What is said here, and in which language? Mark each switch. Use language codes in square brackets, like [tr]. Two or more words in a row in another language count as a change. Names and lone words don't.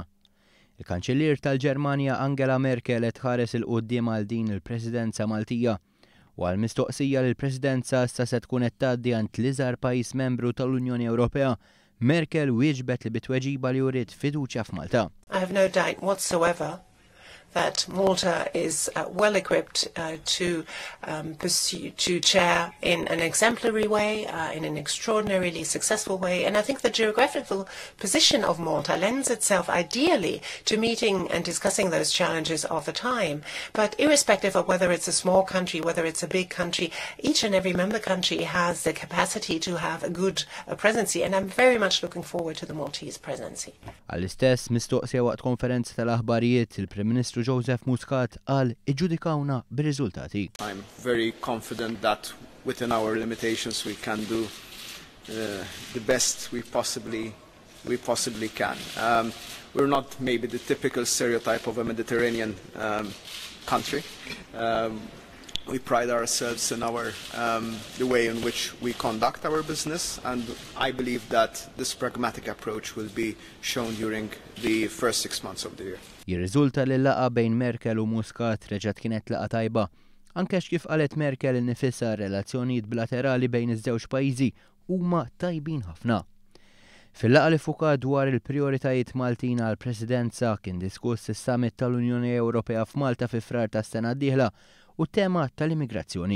[mt] Il-Kanċillier tal-Ġermanja Angela Merkel qed tħares il quddiem għal din il-Presidenza Maltija u għal mistoqsija li l-Presidenza issa se tkun qed tgħaddi għand l-iżgħar pajjiż membru tal-Unjoni Ewropea, Merkel wieġbet li bitweġiba li wriet fiduċja f'Malta. [en] I have no doubt whatsoever that Malta is well equipped to chair in an exemplary way, in an extraordinarily successful way. And I think the geographical position of Malta lends itself ideally to meeting and discussing those challenges of the time. But irrespective of whether it's a small country, whether it's a big country, each and every member country has the capacity to have a good presidency. And I'm very much looking forward to the Maltese presidency. [mt] Għall-istess mistoqsija waqt konferenza tal-aħbarijiet il-Prim Ministru Joseph Muscat qal iġġudikawna bir-riżultati. [en] I'm very confident that within our limitations we can do the best we possibly can. We're not maybe the typical stereotype of a Mediterranean country. We pride ourselves in the way in which we conduct our business, and I believe that this pragmatic approach will be shown during the first 6 months of the year. [mt] Jirriżulta li laqa bejn Merkel u Muscat reġgħet kienet laqa tajba, anke kif qalet Merkel innifisha relazzjonijiet bilaterali bejn iż-żewġ pajjiżi huma tajbin ħafna. Fil-laqa li fukat dwar il-prijoritajiet Maltin għall-Presidenza kien diskuss is-Summit tal-Unjoni Ewropea f'Malta fi frar tas-sena d-dieħla u tema tal-immigrazzjoni.